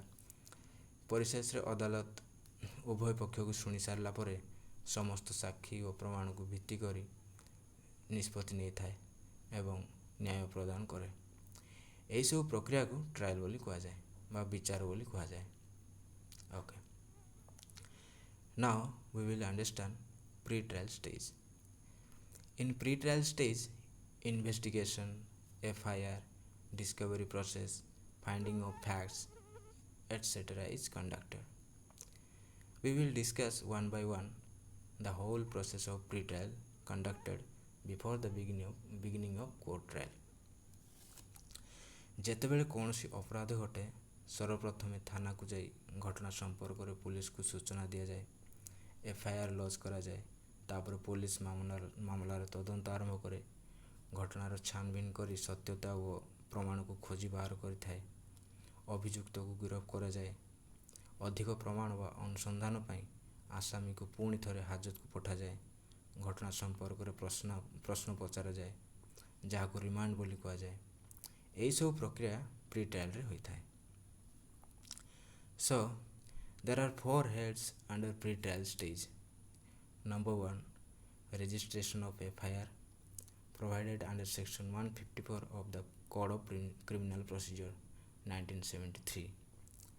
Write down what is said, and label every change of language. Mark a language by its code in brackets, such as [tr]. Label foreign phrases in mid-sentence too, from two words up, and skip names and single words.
[or] ପରିଶେଷରେ ଅଦାଲତ ଉଭୟ ପକ୍ଷକୁ ଶୁଣି ସାରିଲା ପରେ ସମସ୍ତ ସାକ୍ଷୀ ଓ ପ୍ରମାଣକୁ ଭିତ୍ତି କରି ନିଷ୍ପତ୍ତି ନେଇଥାଏ ଏବଂ ନ୍ୟାୟ ପ୍ରଦାନ କରେ। ଏହିସବୁ ପ୍ରକ୍ରିୟାକୁ ଟ୍ରାଏଲ୍ ବୋଲି କୁହାଯାଏ ବା ବିଚାର ବୋଲି କୁହାଯାଏ। [en] Okay. Now we will understand pre-trial stage. In pre-trial stage, investigation, FIR, discovery process, finding of facts, etc. is conducted. We will discuss one by one the whole process of pre-trial conducted before the beginning of court trial. [or] ଯେତେବେଳେ କୌଣସି ଅପରାଧ ଘଟେ, ସର୍ବପ୍ରଥମେ ଥାନାକୁ ଯାଇ ଘଟଣା ସମ୍ପର୍କରେ ପୁଲିସକୁ ସୂଚନା ଦିଆଯାଏ, FIR ଲଜ୍ କରାଯାଏ। ତାପରେ ପୁଲିସ ମାମଲାର ତଦନ୍ତ ଆରମ୍ଭ କରେ, ଘଟଣାର ଛାନଭିନ୍ କରି ସତ୍ୟତା ଓ ପ୍ରମାଣକୁ ଖୋଜି ବାହାର କରିଥାଏ। ଅଭିଯୁକ୍ତକୁ ଗିରଫ କରାଯାଏ। ଅଧିକ ପ୍ରମାଣ ବା ଅନୁସନ୍ଧାନ ପାଇଁ ଆସାମୀକୁ ପୁଣି ଥରେ ହାଜତକୁ ପଠାଯାଏ। ଘଟଣା ସମ୍ପର୍କରେ ପ୍ରଶ୍ନ ପଚରାଯାଏ, ଯାହାକୁ ରିମାଣ୍ଡ ବୋଲି କୁହାଯାଏ। ଏହିସବୁ ପ୍ରକ୍ରିୟା ପ୍ରି ଟ୍ରାଏଲ୍ରେ ହୋଇଥାଏ। [en] So, there are 4 heads under pre-trial stage. Number 1, registration of FIR provided under section 154 of the Code of Criminal Procedure 1973.